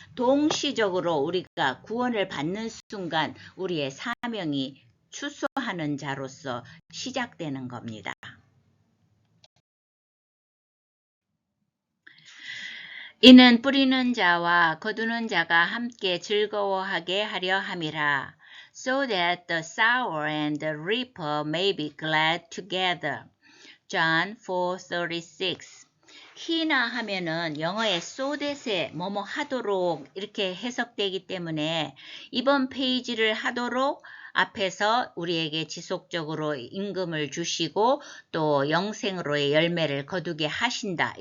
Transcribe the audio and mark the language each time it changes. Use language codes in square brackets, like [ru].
[ko] 동시적으로 우리가 구원을 받는 순간 우리의 사명이 추수하는 자로서 시작되는 겁니다. 이는 뿌리는 자와 거두는 자가 함께 즐거워하게 하려 함이라. [en] So that the sower and the reaper may be glad together. John 4:36. [ko] 히나 하면은 영어의 so that에 뭐뭐 하도록 이렇게 해석되기 때문에 이번 페이지를 하도록 앞에서 우리에게 지속적으로 임금을 주시고 또 영생으로의 열매를 거두게 하신다.